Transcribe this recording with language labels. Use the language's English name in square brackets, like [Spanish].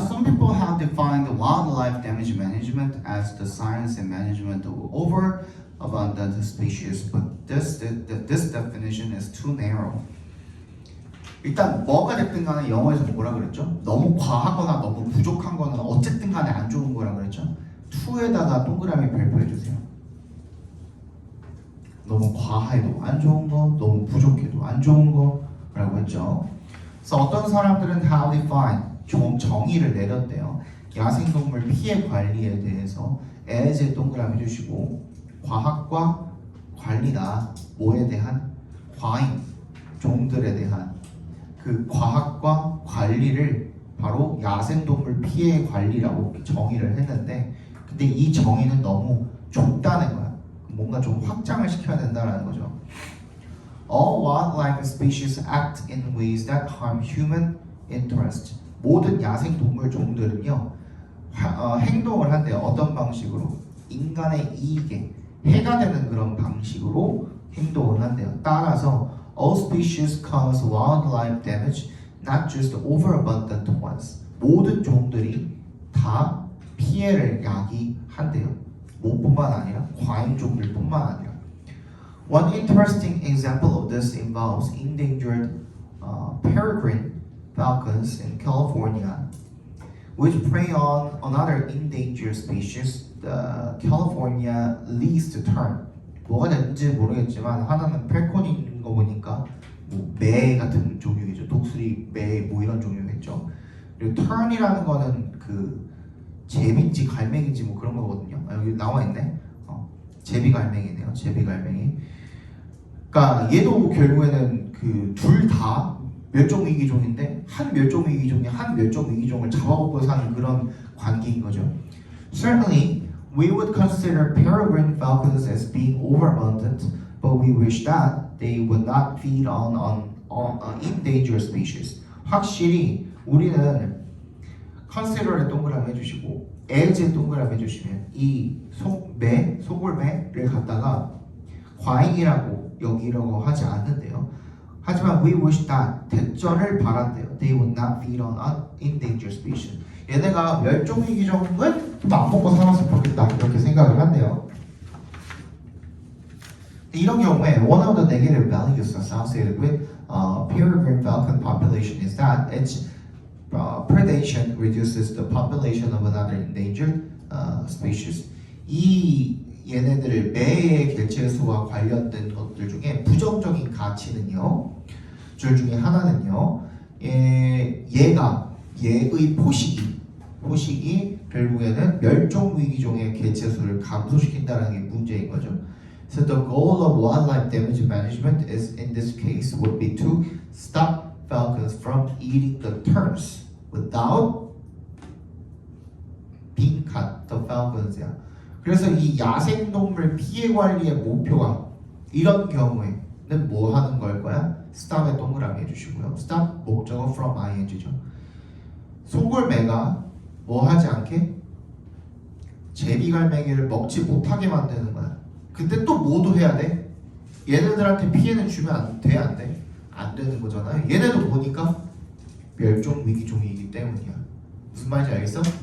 [English] Some people have defined wildlife damage management as the science and management of overabundant species, but this definition is too narrow. [Korean] 일단 뭐가 됐든 간에 영어에서 뭐라 그랬죠? 너무 과하거나 너무 부족한 거는 어쨌든 간에 안 좋은 거라 그랬죠? to에다가 동그라미 별표해 주세요. 너무 과해도 안 좋은 거, 너무 부족해도 안 좋은 거라고 했죠. 그래서 어떤 사람들은 [English] have defined [Korean] 정의를 내렸대요. 야생동물 피해 관리에 대해서 as에 동그라미 해주시고 과학과 관리다. 뭐에 대한? 과잉 종들에 대한 그 과학과 관리를 바로 야생동물 피해 관리라고 정의를 했는데, 근데 이 정의는 너무 좁다는 거야. 뭔가 좀 확장을 시켜야 된다는 거죠. [English] All wildlife species act in ways that harm human interest. [Korean] 모든 야생동물 종들은요 행동을 한대요. 어떤 방식으로? 인간의 이익에 해가 되는 그런 방식으로 행동을 한대요. 따라서 [English] all species cause wildlife damage, not just overabundant ones. [Korean] 모든 종들이 다 피해를 야기한대요. 뭐뿐만 아니라 과잉 종들뿐만 아니라. [English] One interesting example of this involves endangered peregrine falcons in California, which prey on another endangered species, the California least tern. [Korean] 뭐가 됐는지 모르겠지만 하나는 펠콘인 거 보니까 뭐 매 같은 종류겠죠. 독수리, 매 뭐 이런 종류겠죠. 그리고 tern이라는 거는 그 제비인지 갈매기인지 뭐 그런 거거든요. 아, 여기 나와 있네. 제비갈매기네요. 제비갈매기. 그러니까 얘도 결국에는 그 둘 다 멸종위기종인데 한 멸종위기종이 한 멸종위기종을 잡아먹고 사는 그런 관계인 거죠. [English] Certainly, we would consider peregrine falcons as being overabundant, but we wish that they would not feed on endangered species. [Korean] 확실히 우리는 consider에 동그라미 해주시고 as에 동그라미 해주시면 이 소골매를 갖다가 과잉이라고 여기라고 하지 않는데요. 하지만 [English] we wish that [Korean] 대전을 바란대요. [English] They would not feed on endangered species. [Korean] 얘네가 멸종위기종은 또 안 먹고 살았으면 좋겠다 이렇게 생각을 한대요. 이런 경우에 [English] one of the negative values associated with peregrine falcon population is that its predation reduces the population of another endangered species. [Korean] 이 얘네들을 매의 개체수와 관련된 것들 중에 부정적인 가치는요. 줄 중에 하나는요. 얘가 얘의 포식이 결국에는 멸종위기종의 개체수를 감소시킨다는 게 문제인 거죠. [English] So the goal of wildlife damage management is in this case would be to stop falcons from eating the terns without being cut. The falcons야. [Korean] 그래서 이 야생동물 피해 관리의 목표가 이런 경우에는 뭐 하는 걸 거야? stop에 동그라미 해주시고요. stop 목적어 from ing죠. 소골매가 뭐 하지 않게? 제비갈매기를 먹지 못하게 만드는 거야. 근데 또 뭐도 해야 돼? 얘네들한테 피해는 주면 안 돼? 안 돼? 안 되는 거잖아요. 얘네도 보니까 멸종위기종이기 때문이야. 무슨 말인지 알겠어?